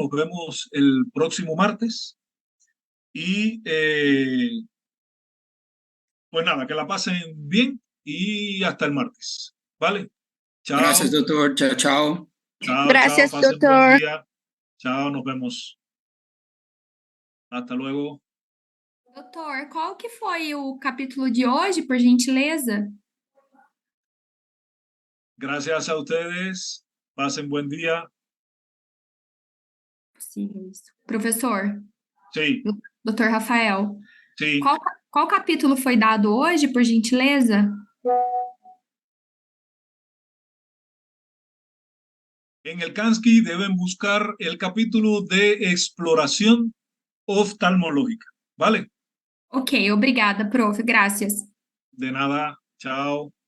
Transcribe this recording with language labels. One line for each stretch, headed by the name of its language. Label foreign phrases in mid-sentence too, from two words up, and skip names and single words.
Spanish: Nos vemos el próximo martes y pues nada, que la pasen bien y hasta el martes. Vale, chao. Gracias, doctor. Chao, chao. Chao, Gracias, chao, pasen doctor. buen día. Chao, nos vemos. Hasta luego.
Portuguese: Doutor, qual que foi o capítulo de hoje, por gentileza?
Spanish: Gracias a ustedes. Pasen buen día.
Portuguese: Possível isso. Professor,
Spanish: Sí,
Portuguese: doutor Rafael,
Spanish: sí.
Portuguese: qual capítulo foi dado hoje, por gentileza?
Spanish: En el Kansky deben buscar el capítulo de exploración oftalmológica. ¿Vale?
Portuguese: Ok, obrigada, prof. Gracias.
Spanish: De nada. Chao.